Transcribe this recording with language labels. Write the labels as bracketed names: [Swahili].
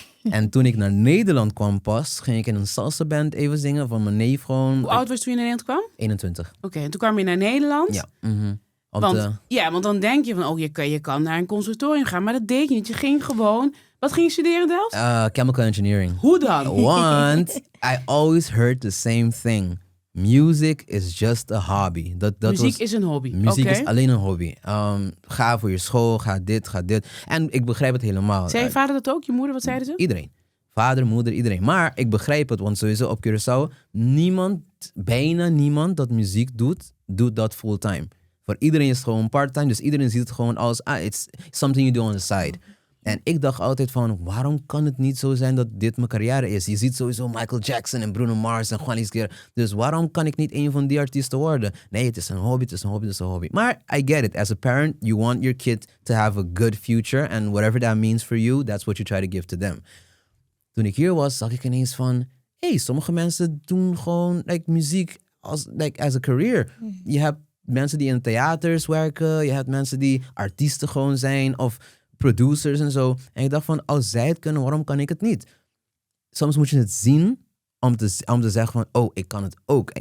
[Dutch] En toen ik naar Nederland kwam pas, ging ik in een salsa band even zingen van mijn neef gewoon. Hoe oud was je toen je naar Nederland kwam? 21. Oké, en toen kwam je naar Nederland. Ja. Want dan denk je van, je kan naar een conservatorium gaan. Maar dat deed je niet. Je ging gewoon... Wat ging je studeren in Delft? [English] Chemical engineering. [Dutch] Hoe dan? [English] Want I always heard the same thing. Music is just a hobby. [Dutch] Muziek is een hobby. Muziek Oké. is alleen een hobby. Ga voor je school, ga dit. En ik begrijp het helemaal. Zei je vader dat ook? Je moeder, wat zeiden ze? Iedereen. Vader, moeder, iedereen. Maar ik begrijp het, want sowieso op Curaçao, bijna niemand dat muziek doet dat fulltime. Voor iedereen is het gewoon part-time, dus iedereen ziet het gewoon als, it's something you do on the side. En ik dacht altijd van, waarom kan het niet zo zijn dat dit mijn carrière is? Je ziet sowieso Michael Jackson en Bruno Mars en Juanis Guerra. Dus waarom kan ik niet een van die artiesten worden? Nee, het is een hobby. [English] Maar I get it. As a parent, you want your kid to have a good future. And whatever that means for you, that's what you try to give to them. [Dutch] Toen ik hier was, zag ik ineens van, sommige mensen doen gewoon muziek as a career. Je hebt mensen die in theaters werken. Je hebt mensen die artiesten gewoon zijn of producers en zo. En ik dacht van, als zij het kunnen, waarom kan ik het niet? Soms moet je het zien om te zeggen van, ik kan het ook.